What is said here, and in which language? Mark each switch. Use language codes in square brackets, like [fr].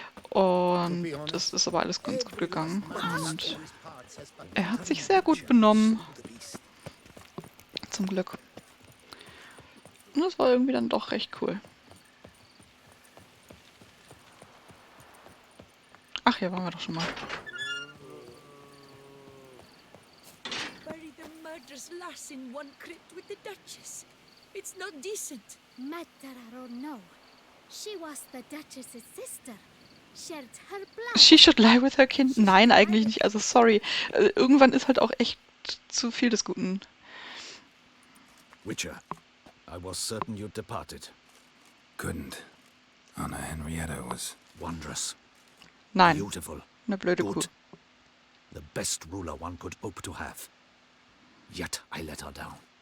[de] Und es ist aber alles ganz gut gegangen. Und er hat sich sehr gut benommen. Zum Glück. Und das war irgendwie dann doch recht cool. Ach, hier waren wir doch schon mal. [en] Bury the murderous lass in one crypt with the Duchess. It's not decent. Matter or no, she was the Duchess's sister. Shared her blood. She should lie with her kind. [de] Nein, eigentlich nicht. Also sorry. Irgendwann ist halt auch echt zu viel des Guten. [en] Witcher, I was certain you'd departed. Couldn't. Anna Henrietta was Wondrous. [de] Nein. [en] Beautiful. [de] Eine blöde Kuh. [en] Good. The best ruler one could hope to have. Yet I let her down.